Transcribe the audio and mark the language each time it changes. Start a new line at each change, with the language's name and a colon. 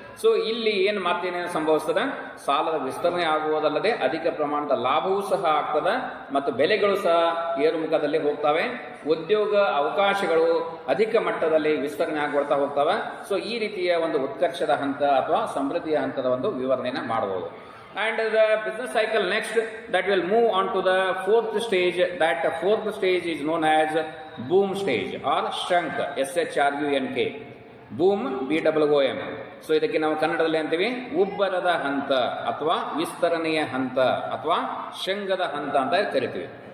Kannada: So ಇಲ್ಲಿ ಏನು ಮತ್ತೇನೇನು ಸಂಭವಿಸ್ತದೆ, ಸಾಲದ ವಿಸ್ತರಣೆ ಆಗುವುದಲ್ಲದೆ ಅಧಿಕ ಪ್ರಮಾಣದ ಲಾಭವೂ ಸಹ ಆಗ್ತದೆ ಮತ್ತು ಬೆಲೆಗಳು ಸಹ ಏರುಮುಖದಲ್ಲಿ ಹೋಗ್ತವೆ. ಉದ್ಯೋಗ ಅವಕಾಶಗಳು ಅಧಿಕ ಮಟ್ಟದಲ್ಲಿ ವಿಸ್ತರಣೆ ಆಗ್ಕೊಳ್ತಾ ಹೋಗ್ತವೆ. ಸೊ ಈ ರೀತಿಯ ಒಂದು ಉತ್ಕರ್ಷದ ಹಂತ ಅಥವಾ ಸಮೃದ್ಧಿಯ ಹಂತದ ಒಂದು ವಿವರಣೆಯನ್ನು ಮಾಡಬಹುದು.
English: And the business cycle next that will move on to the fourth stage. That fourth stage is known as boom stage or shrunk, SHRUNK, boom BOOM.
Kannada: So ಇದಕ್ಕೆ ನಾವು ಕನ್ನಡದಲ್ಲಿ ಅಂತೀವಿ ಉಬ್ಬರದ ಹಂತ ಅಥವಾ ವಿಸ್ತರಣೆಯ ಹಂತ ಅಥವಾ ಶೃಂಗದ ಹಂತ ಅಂತ ಕರಿತೀವಿ.